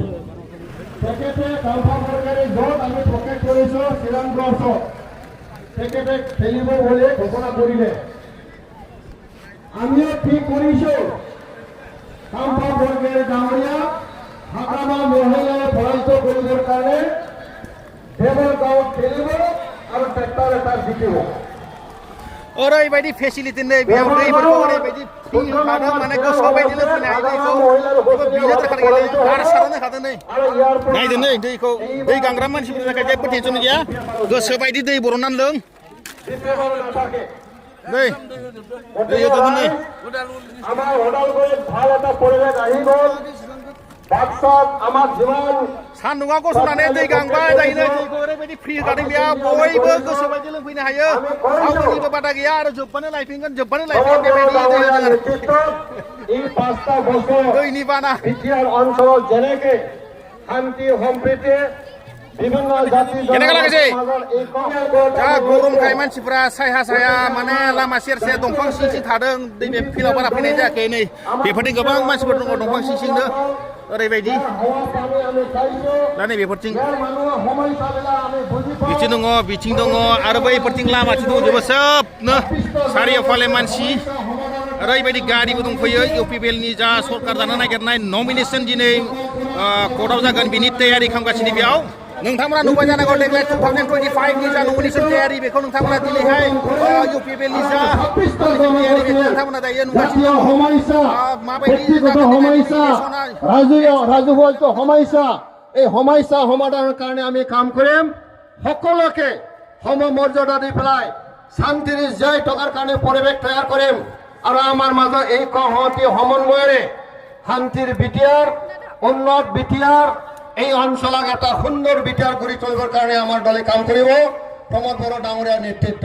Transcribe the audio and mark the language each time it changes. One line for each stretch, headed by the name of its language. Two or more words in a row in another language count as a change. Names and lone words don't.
Assamese: তেখেতে কামফাৰ চৰকাৰে য'ত আমি প্ৰকাশ কৰিছো চিৰাং ব্লকত তেখেতে খেলিব বুলি ঘোষণা কৰিলে। আমিও ঠিক কৰিছো কামফাৰ চৰকাৰে ডাঙৰীয়া হাগ্ৰামা মহিলাই পৰাজিত কৰিবৰ কাৰণে দেৱৰগাঁৱত খেলিব আৰু ট্ৰেক্টৰ এটা জিকিব।
Bodo: ओरैबायदि फेसिलिटि नै बेयाव दैफोरखौ ओरैबायदि फ्रि होखादों माने गोसो बायदि लोंफैनो हायो दैखौ बिनो थाखाय गेलेयो बार सारनो हादों नै नायदो नै दैखौ दै गांग्रा मानसिफोरनि थाखाय जेबो टेनसन गैया गोसो बायदि दै बरननानै लों नै दै होदों नै
Assamese: আমাৰ ওদালগুৰিত ভাল এটা পৰিৱেশ আহি গ'ল। বাক্সাত আমাৰ যিমান
Bodo: सान्दुङा गसंनानै दै गांबाय दायोनो दैखौ ओरैबायदि फ्रि होखादों बेयाव बयबो गोसो बायदि लोंफैनो हायो रावनिबो बादा गैया आरो जोब्बानो लायफिनगोन बेबायदि दै होदों आरो
Assamese: এই 5টা বছৰ
Bodo: दैनि बाना
Assamese: বিটিআৰ অঞ্চলত যেনেকে শান্তি সম্প্ৰীতি বিভিন্ন জাতি কেনেকা লাগিছে? জনগোষ্ঠীৰ
Bodo: दा गरमखाय मानसिफ्रा साया साया माने लामा सेर सेर दंफां सिं सिं थादों दै बे फिल्डआव बारा फैनाय जायाखै नै बेफोरथिं गोबां मानसिफोर दङ दंफां सिं सिंनो ओरैबायदि दा नै बेफोरथिं बिथिं दङ बिथिं दङ आरो बैफोरथिं लामाथिं दंजोबो सोबनो सारिय'फाले मानसि ओरैबायदि गारिबो दंफैयो इउपिपिएलनि जा सरकार दानो नागिरनाय नमिनेसन दिनै कर्टआव जागोन बिनि तैयारि खालामगासिनो बेयाव नोंथांमोना नुबाय जानांगौ देग्लाय 2025 नि जा नमिनेसन तैयारि बेखौ नोंथांमोना दिनैहाय इउपिपिएलनि जा तैयारि बेखौ नोंथांमोना दायो नुगासिनो माबायदि
Assamese: ৰাজহুৱা সমস্যা এই সমস্যা সমাধানৰ কাৰণে আমি কাম কৰিম। সকলোকে সমমৰ্যাদা দি পেলাই শান্তিৰে জীয়াই থকাৰ কাৰণে পৰিৱেশ তৈয়াৰ কৰিম আৰু আমাৰ মাজত এই সংহতি সমন্বয়েৰে শান্তিৰ বিটিআৰ উন্নত বিটিআৰ এই অঞ্চলক এটা সুন্দৰ বিটিআৰ কৰি তুলিবৰ কাৰণে আমাৰ দলে কাম কৰিব প্ৰমোদ বড়ো ডাঙৰীয়াৰ নেতৃত্ব।